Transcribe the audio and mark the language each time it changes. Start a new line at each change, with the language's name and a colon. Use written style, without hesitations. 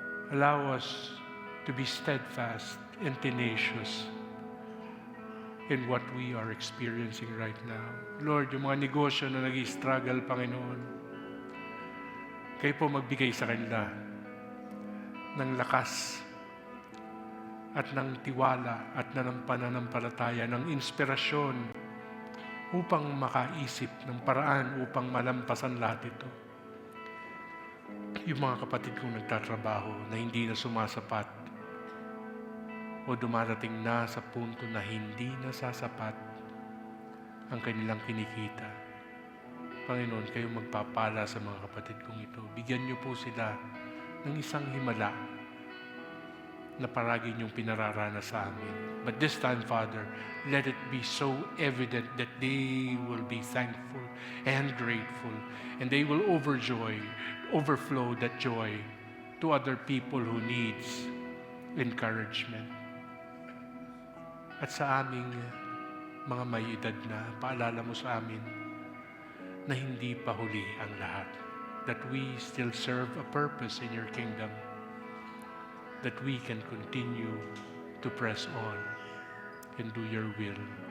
English: Allow us to be steadfast and tenacious in what we are experiencing right now.
Filipino: Lord, yung mga negosyo na nag-i-struggle, Panginoon, kayo po magbigay sa kanila ng lakas at ng tiwala at ng pananampalataya, ng inspirasyon upang makaisip ng paraan upang malampasan lahat ito. Yung mga kapatid kong nagtatrabaho na hindi na sumasapat o dumarating na sa punto na hindi na sasapat ang kanilang kinikita. Panginoon, kayo magpapala sa mga kapatid kong ito. Bigyan niyo po sila ng isang himala na paragi niyong pinararanas sa amin.
English: But this time, Father, let it be so evident that they will be thankful and grateful, and they will overflow that joy to other people who needs encouragement.
Filipino: At sa aming mga may edad na, paalala mo sa amin na hindi pa huli ang lahat.
English: That we still serve a purpose in your kingdom. That we can continue to press on and do your will.